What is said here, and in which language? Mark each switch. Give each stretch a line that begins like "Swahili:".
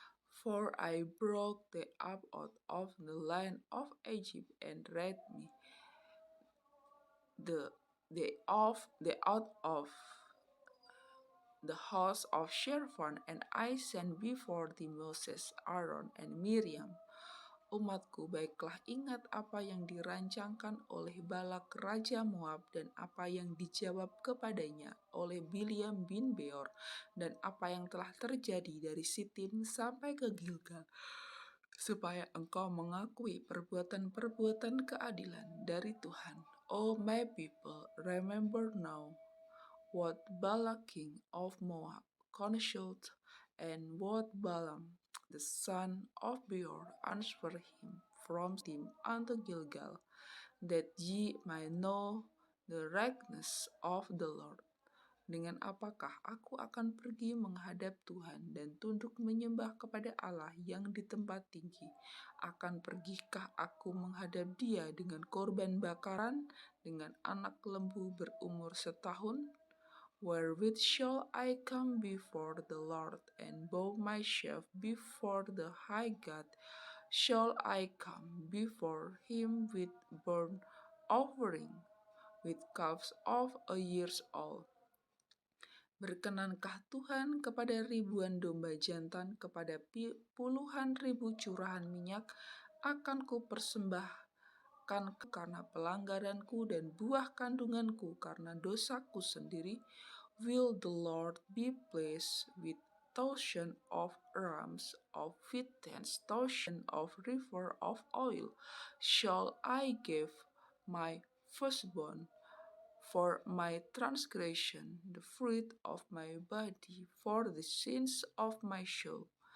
English: For I brought thee up out of the land of Egypt, and read me out of the house of Shirvan, and I sent before thee Moses, Aaron, and Miriam.
Indonesian: Umatku, baiklah ingat apa yang dirancangkan oleh Balak Raja Moab, dan apa yang dijawab kepadanya oleh Bileam bin Beor, dan apa yang telah terjadi dari Sitim sampai ke Gilgal, supaya engkau mengakui perbuatan-perbuatan keadilan dari Tuhan.
English: O my people, remember now what Balak king of Moab counseled, and what Balaam the son of Beor answered him from Shittim unto Gilgal, that ye might know the wrathfulness of the Lord.
Indonesian: Dengan apakah aku akan pergi menghadap Tuhan dan tunduk menyembah kepada Allah yang di tempat tinggi? Akan pergikah aku menghadap Dia dengan korban bakaran, dengan anak lembu berumur setahun?
English: Wherewith shall I come before the Lord, and bow myself before the high God? Shall I come before him with burnt offering, with calves of a year old?
Indonesian: Berkenankah Tuhan kepada ribuan domba jantan, kepada puluhan ribu curahan minyak? Akan ku persembahkan karena pelanggaranku, dan buah kandunganku karena dosaku sendiri?
English: Will the Lord be pleased with 1,000 of rams, with 10,000 of river of oil? Shall I give my firstborn for my transgression, the fruit of my body for the sins of my soul?